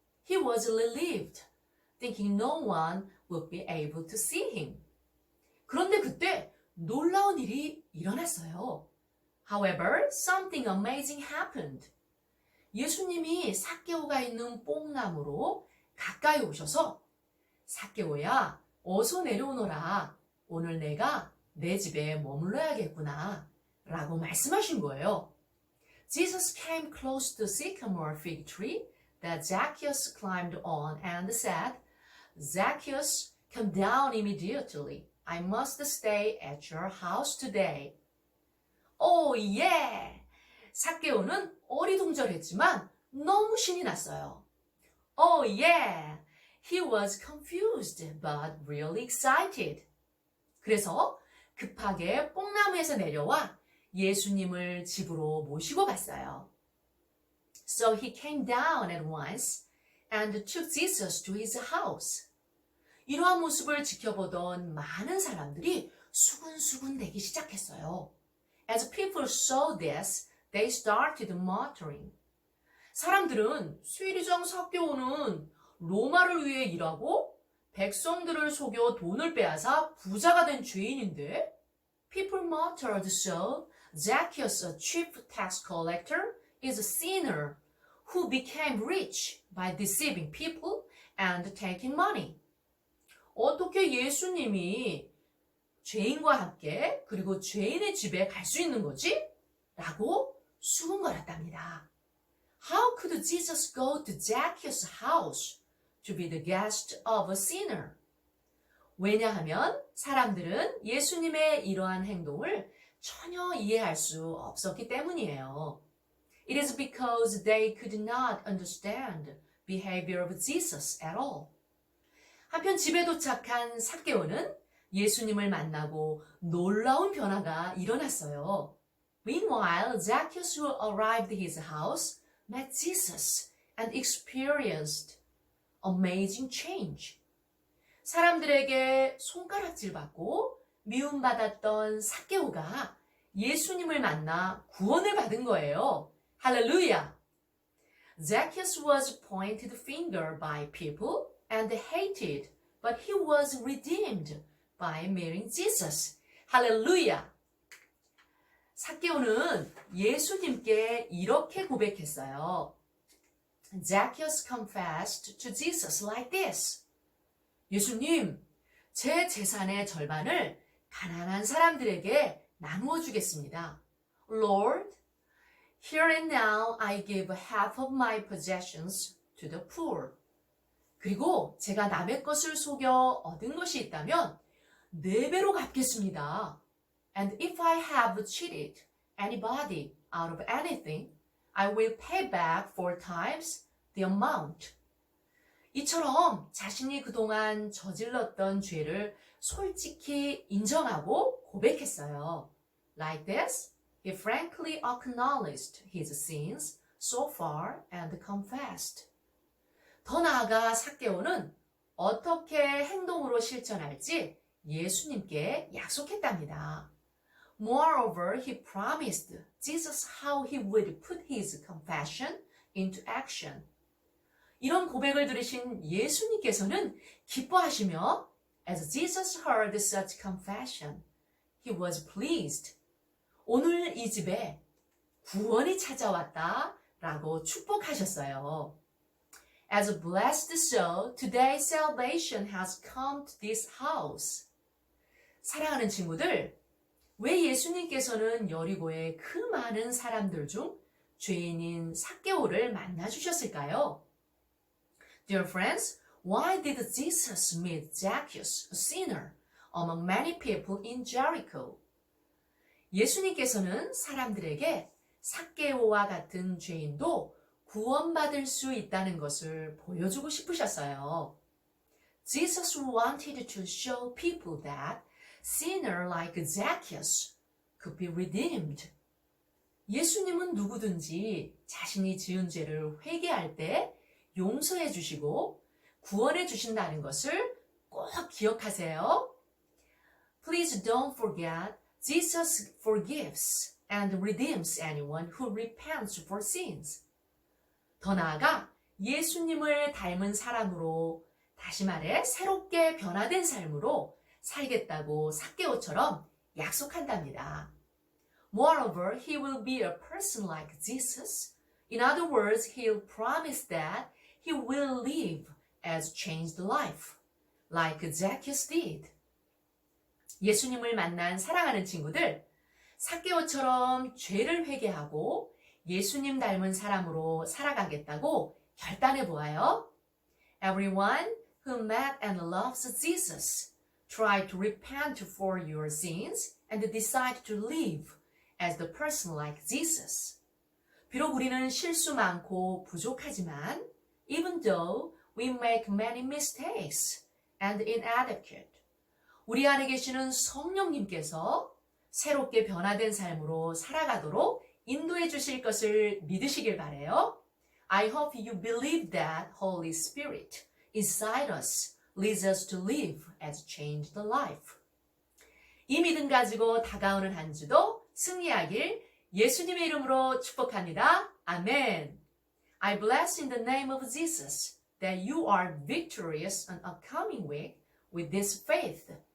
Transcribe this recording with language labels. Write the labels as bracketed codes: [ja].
[en] He was relieved, thinking no one would be able to see him. [ko] 그런데 그때 놀라운 일이 일어났어요. [en] However, something amazing happened. [ko] 예수님이 삭개오가 있는 뽕나무로 가까이 오셔서 삭개오야, 어서 내려오너라. 오늘 내가 내 집에 머물러야겠구나. 라고 말씀하신 거예요. [en] Jesus came close to the sycamore fig tree that Zacchaeus climbed on and said, Zacchaeus, come down immediately. I must stay at your house today. [ko] 오, 예! 삭개오는 어리둥절했지만 너무 신이 났어요. 오, 예! [en] He was confused but really excited. [ko] 그래서 급하게 뽕나무에서 내려와 예수님을 집으로 모시고 갔어요. [en] So he came down at once and took Jesus to his house. [ko] 이러한 모습을 지켜보던 많은 사람들이 수군수군 대기 시작했어요. [en] As people saw this, they started muttering. [ko] 사람들은 쇠리장 삭개오는 로마를 위해 일하고 백성들을 속여 돈을 빼앗아 부자가 된 죄인인데? [en] People muttered so, Zacchaeus, a chief tax collector, is a sinner who became rich by deceiving people and taking money. [ko] 어떻게 예수님이 죄인과 함께 그리고 죄인의 집에 갈 수 있는 거지? 라고 수군거렸답니다. [en] How could Jesus go to Zacchaeus' house to be the guest of a sinner? [ko] 왜냐하면 사람들은 예수님의 이러한 행동을 전혀 이해할 수 없었기 때문이에요. [en] It is because they could not understand behavior of Jesus at all. [ko] 한편 집에 도착한 삭개오는 예수님을 만나고 놀라운 변화가 일어났어요. [en] Meanwhile, Zacchaeus, who arrived at his house, met Jesus and experienced amazing change. [ko] 사람들에게 손가락질 받고 미움받았던 삭개오가 예수님을 만나 구원을 받은 거예요. 할렐루야! [en] Zacchaeus was pointed finger by people and hated, but he was redeemed by meeting Jesus. [ko] 할렐루야! 삭개오는 예수님께 이렇게 고백했어요. [en] Zacchaeus confessed to Jesus like this. [ko] 예수님, 제 재산의 절반을 가난한 사람들에게 나누어 주겠습니다. [en] Lord, here and now I give half of my possessions to the poor. [ko] 그리고 제가 남의 것을 속여 얻은 것이 있다면 4배로 갚겠습니다. [en] And if I have cheated anybody out of anything, I will pay back 4 times the amount. [ko] 이처럼 자신이 그동안 저질렀던 죄를 솔직히 인정하고 고백했어요. [en] Like this, he frankly acknowledged his sins so far and confessed. [ko] 더 나아가 삭개오는 어떻게 행동으로 실천할지 예수님께 약속했답니다. [en] Moreover, he promised Jesus how he would put his confession into action. [ko] 이런 고백을 들으신 예수님께서는 기뻐하시며 [en] As Jesus heard such confession, he was pleased. [ko] 오늘 이 집에 구원이 찾아왔다 라고 축복하셨어요. [en] As a blessed soul, today salvation has come to this house. [ko] 사랑하는 친구들, 왜 예수님께서는 여리고의 그 많은 사람들 중 죄인인 삭개오를 만나주셨을까요? [en] Dear friends, why did Jesus meet Zacchaeus, a sinner, among many people in Jericho? [ko] 예수님께서는 사람들에게 삭개오와 같은 죄인도 구원받을 수 있다는 것을 보여주고 싶으셨어요. [en] Jesus wanted to show people that sinner like Zacchaeus could be redeemed. [ko] 예수님은 누구든지 자신이 지은 죄를 회개할 때 용서해 주시고 구원해 주신다는 것을 꼭 기억하세요. [en] Please don't forget, Jesus forgives and redeems anyone who repents for sins. [ko] 더 나아가 예수님을 닮은 사람으로, 다시 말해 새롭게 변화된 삶으로 살겠다고 삭개오처럼 약속한답니다. [en] Moreover, he will be a person like Jesus. In other words, he'll promise that he will live as changed life, like Zacchaeus did. [ko] 예수님을 만난 사랑하는 친구들, 삭개오처럼 죄를 회개하고 예수님 닮은 사람으로 살아가겠다고 결단해 보아요. [en] Everyone who met and loves Jesus, try to repent for your sins and decide to live as the person like Jesus. [ko] 비록 우리는 실수 많고 부족하지만, [en] even though we make many mistakes and inadequate, [ko] 우리 안에 계시는 성령님께서 새롭게 변화된 삶으로 살아가도록 인도해 주실 것을 믿으시길 바라요. [en] I hope you believe that Holy Spirit inside us leads us to live as changed life. [ko] 이 믿음 가지고 다가오는 한 주도 승리하길 예수님의 이름으로 축복합니다. 아멘. [en] I bless in the name of Jesus that you are victorious on a coming week with this faith.